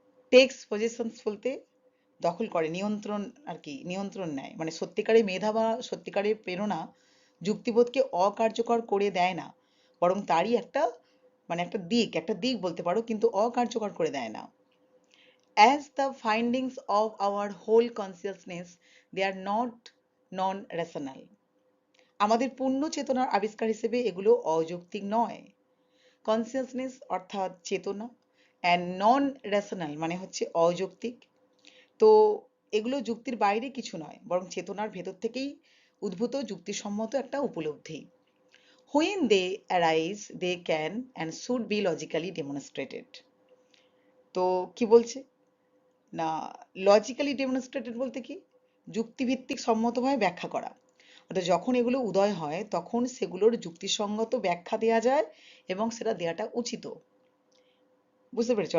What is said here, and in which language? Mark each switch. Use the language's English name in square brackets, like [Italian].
[Bangla] Text পজেশনস বলতে দখল করে, নিয়ন্ত্রণ আর কি, নিয়ন্ত্রণ নেয়। মানে সত্যিকারের মেধা বা সত্যিকারের প্রেরণা যুক্তিবোধকে অকার্যকর করে দেয় না, বরং তারই একটা মানে একটা দিক বলতে পারো, কিন্তু অকার্যকর করে দেয় না। [English] As the findings of our whole consciousness, they are not non-rational. [Bangla] আমাদের পূর্ণ চেতনার আবিষ্কার হিসেবে এগুলো অযৌক্তিক নয়। কনসিয়াসনেস অর্থাৎ চেতনা, অ্যান্ড নন রেশনাল মানে হচ্ছে অযৌক্তিক। তো এগুলো যুক্তির বাইরে কিছু নয়, বরং চেতনার ভেতর থেকেই উদ্ভূত যুক্তিসম্মত একটা উপলব্ধি। [English] When they arise, they can and should be logically demonstrated. [Bangla] তো কি বলছে না, লজিক্যালি ডেমনস্ট্রেটেড বলতে কি? যুক্তিভিত্তিক সম্মতভাবে ব্যাখ্যা করা। অর্থাৎ যখন এগুলো উদয় হয় তখন সেগুলোর যুক্তিসঙ্গত ব্যাখ্যা দেয়া যায় এবং সেটা দেওয়াটা উচিত। বুঝতে পেরেছো?